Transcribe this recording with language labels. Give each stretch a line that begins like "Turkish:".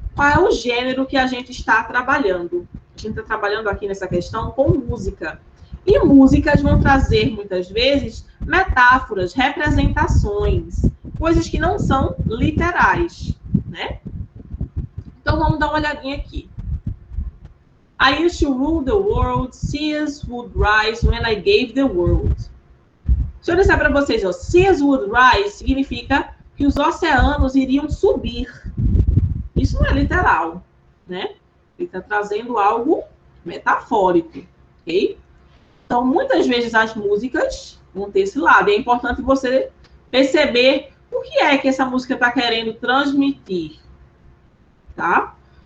Portuguese: Qual é o gênero que a gente está trabalhando? A gente está trabalhando aqui nessa questão com música. E músicas vão trazer, muitas vezes, metáforas, representações, coisas que não são literais, né? Então, vamos dar uma olhadinha aqui.
English: I used to rule the world, seas would rise when I gave the world.
Portuguese: Se eu disser para vocês, ó,
English: seas would rise
Portuguese: significa que os oceanos iriam subir. Isso não é literal, né? Ele está trazendo algo metafórico, ok? Então, muitas vezes as músicas vão ter esse lado. É importante você perceber o que é que essa música está querendo transmitir, tá?